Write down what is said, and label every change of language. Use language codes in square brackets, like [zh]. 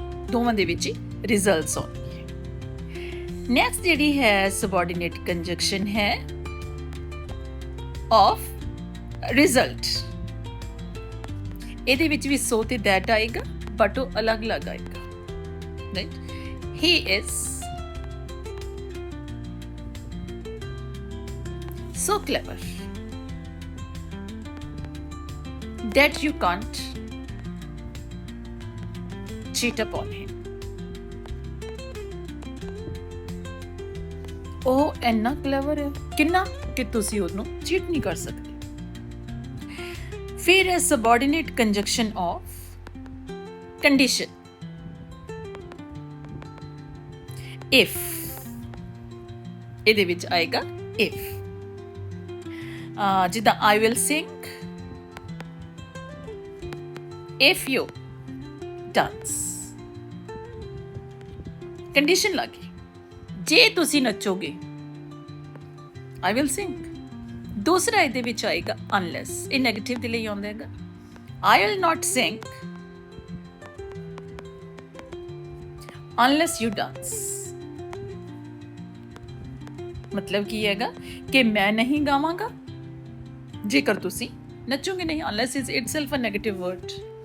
[pa] ਦੋਵਾਂ ਦੇ ਵਿੱਚ ਹੀ ਰਿਜ਼ਲਟਸ ਆਉਂਦੇ ਹੈ। ਨੈਕਸਟ ਜਿਹੜੀ ਹੈ ਸਬਆਰਡੀਨੇਟ ਕੰਜੰਕਸ਼ਨ ਹੈ ਆਫ ਰਿਜ਼ਲਟ। ਇਹਦੇ ਵਿੱਚ ਵੀ ਸੋ ਤੇ ਦੈਟ ਆਏਗਾ, ਬਟ ਉਹ ਅਲੱਗ-ਅਲੱਗ ਆਏਗਾ, right? [en] He is so clever that you can't cheat upon him. [pa] ਉਹ ਇੰਨਾ ਕਲੇਵਰ ਹੈ, ਕਿੰਨਾ ਕਿ ਤੁਸੀਂ ਉਹਨੂੰ ਚੀਟ ਨਹੀਂ ਕਰ ਸਕਦੇ। ਫਿਰ ਹੈ [en] Subordinate conjunction of condition. if, [pa] ਇਹਦੇ ਵਿੱਚ ਆਏਗਾ [en] if, ਜਿੱਦਾਂ I will sing if you dance, [pa] condition ਲੱਗੀ, ਜੇ ਤੁਸੀਂ ਨੱਚੋਗੇ [en] I will sing। [pa] ਦੂਸਰਾ ਇਹਦੇ ਵਿੱਚ ਆਏਗਾ unless, ਇਹ ਨੈਗੇਟਿਵ ਦੇ ਲਈ ਆਉਂਦਾ ਹੈਗਾ, [en] I will not sing unless you dance। [pa] ਮਤਲਬ ਕੀ ਹੈਗਾ ਕਿ ਮੈਂ ਨਹੀਂ ਗਾਵਾਂਗਾ ਜੇਕਰ ਤੁਸੀਂ ਨੱਚੋਗੇ ਨਹੀਂ, [en] unless is itself a negative word।